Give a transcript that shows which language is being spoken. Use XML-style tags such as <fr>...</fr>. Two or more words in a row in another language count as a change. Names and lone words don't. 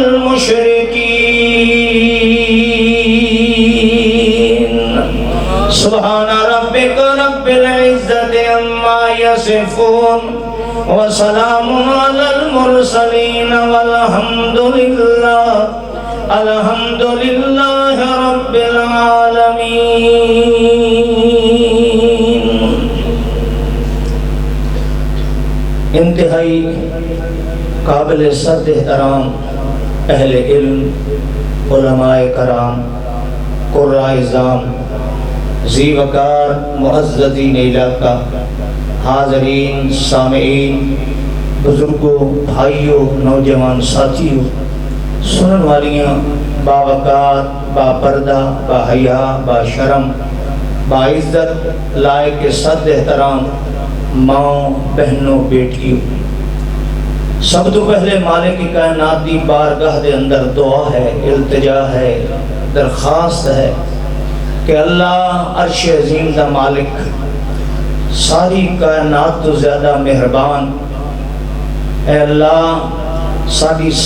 <ar>المشركين سبحان ربك رب العزة عما يصفون وسلام على المرسلين والحمد لله رب العالمين</ar> <ur>انتہائی قابل صد احترام اہل علم علماء کرام قراء اعظام ذی وقار معززین علاقہ حاضرین سامعین بزرگوں بھائیوں نوجوان ساتھیوں</ur> <pa>سنن والیاں</pa> <ur>باوقار با پردہ با حیا</ur> <pa>با شرم با عزت لائق صد احترام ماں بہنوں بیٹیوں سب تو پہلے مالک کی کائنات دی بارگاہ دے اندر دعا ہے التجا ہے درخواست ہے کہ اللہ عرش عظیم دا مالک ساری کائنات تو زیادہ مہربان اے اللہ ساری</pa>